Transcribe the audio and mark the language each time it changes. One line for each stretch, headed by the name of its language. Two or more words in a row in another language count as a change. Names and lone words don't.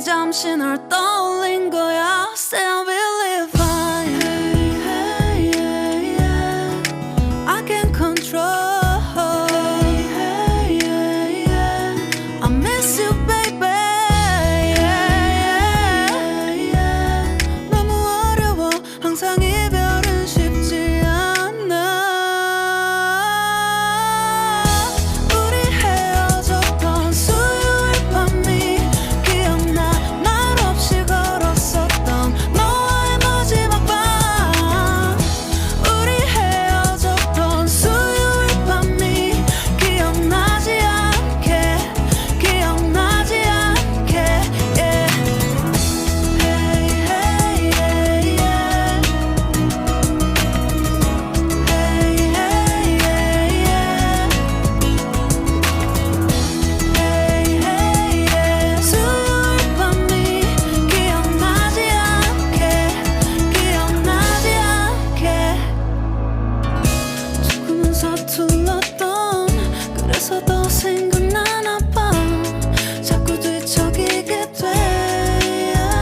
Korean: 잠시 널 떠올린 거야.
English: Say I will live fine. Hey, hey, yeah. I can't control. Hey, hey, yeah. I miss you, baby. Yeah, yeah.
Korean: 너무 어려워. 항상 이별은 쉽지 않아. 우리 헤어졌던 수요일 밤이 기억나. 말 없이 걸었었던 너와의 마지막 밤. 우리 헤어졌던 수요일 밤이 기억나지 않게, 기억나지 않게.
English: Yeah. Hey, hey, yeah, yeah. Hey, hey, yeah, yeah. Hey, hey, yeah.
Korean: 수요일 밤이 기억나지 않게, 기억나지 않게. 조금은 서툴렀던 그래서 더 생각나나 봐. 자꾸 뒤척이게 돼.